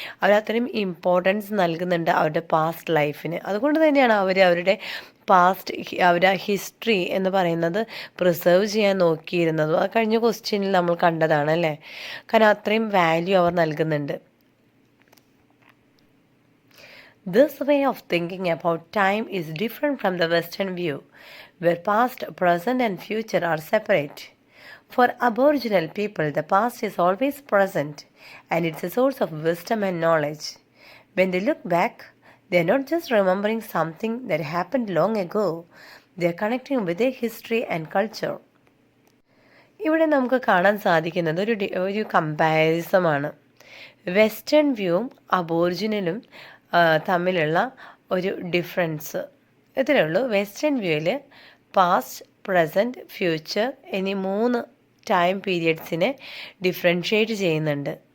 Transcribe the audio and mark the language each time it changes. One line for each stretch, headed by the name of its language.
Malayalam: അവരത്രയും importance നൽകുന്നുണ്ട് അവരുടെ past ലൈഫിന്. അതുകൊണ്ട് തന്നെയാണ് അവരുടെ പാസ്റ്റ് അവരുടെ ഹിസ്റ്ററി എന്ന് പറയുന്നത് പ്രിസർവ് ചെയ്യാൻ നോക്കിയിരുന്നതും. അത് കഴിഞ്ഞ ക്വസ്റ്റ്യനിൽ നമ്മൾ കണ്ടതാണ് അല്ലേ. കാരണം അത്രയും വാല്യൂ അവർ നൽകുന്നുണ്ട്.
English: This way of thinking about time is different from the Western view, where past, present, and future are separate. For Aboriginal people, the past is always present, and it's a source of wisdom and knowledge. When they look back, they're not just remembering something that happened long ago, they're connecting with their history and culture.
Malayalam: ഇവിടെ നമുക്ക് കാണാൻ സാധിക്കുന്നത് ഒരു കമ്പാരിസമാണ്. Western വ്യൂവും അബോറിജിനലും തമ്മിലുള്ള ഒരു difference ഇത്രയേ ഉള്ളൂ. വെസ്റ്റേൺ വ്യൂവിൽ പാസ്റ്റ്, പ്രസൻറ്റ്, ഫ്യൂച്ചർ എന്നീ 3 ടൈം പീരിയഡ്സിനെ ഡിഫറൻഷ്യേറ്റ് ചെയ്യുന്നുണ്ട്.